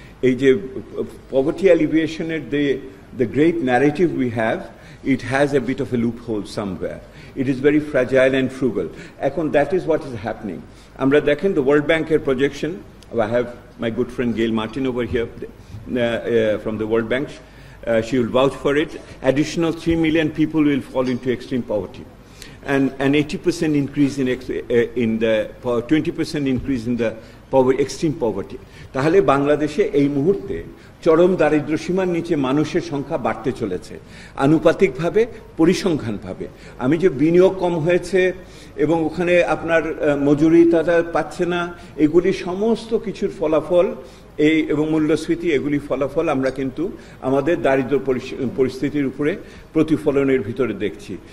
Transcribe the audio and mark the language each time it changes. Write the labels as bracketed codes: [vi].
[bn] এই যে [en] Poverty অ্যালিভিয়েশনের the great narrative we have, it has a bit of a loophole somewhere. It is very fragile and frugal. [bn] এখন [en] that is what is happening. [bn] আমরা দেখেন [en] the World Bank projection. I have my good friend Gail Martin over here from the World Bank. She will vouch for it. Additional 3 million people will fall into extreme poverty, and an 80% increase in the 20% increase in the extreme poverty. [bn] তাহলে বাংলাদেশে এই মুহূর্তে চরম দারিদ্র্য সীমার নিচে মানুষের সংখ্যা বাড়তে চলেছে আনুপাতিকভাবে, পরিসংখ্যানভাবে। আমি যে বিনিয়োগ কম হয়েছে এবং ওখানে আপনার মজুরি তারা পাচ্ছে না, এগুলি সমস্ত কিছুর ফলাফল এবং মূল্যস্ফীতি, এগুলি ফলাফল আমরা কিন্তু আমাদের দারিদ্র পরিস্থিতির উপরে প্রতিফলনের ভিতরে দেখছি।